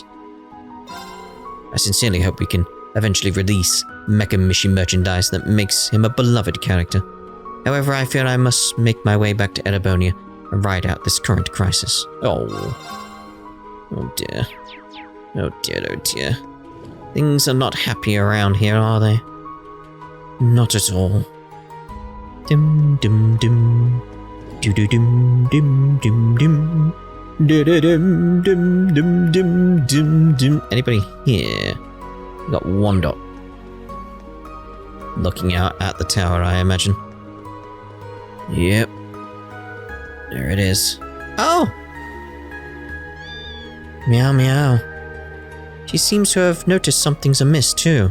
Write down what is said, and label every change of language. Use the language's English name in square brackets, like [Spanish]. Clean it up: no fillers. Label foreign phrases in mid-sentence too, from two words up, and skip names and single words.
[English] I sincerely hope we can eventually release Mecha Mishi merchandise that makes him a beloved character. However, I fear I must make my way back to Erebonia and ride out this current crisis. Oh dear. Oh dear, oh dear. Things are not happy around here, are they? Not at all. Dim dim dim. Do do dim dim dim dim. Do do dim dim dim dim dim dim. Anybody here? We got one dot. Looking out at the tower, I imagine. Yep. There it is. Oh! Meow meow. She seems to have noticed something's amiss too.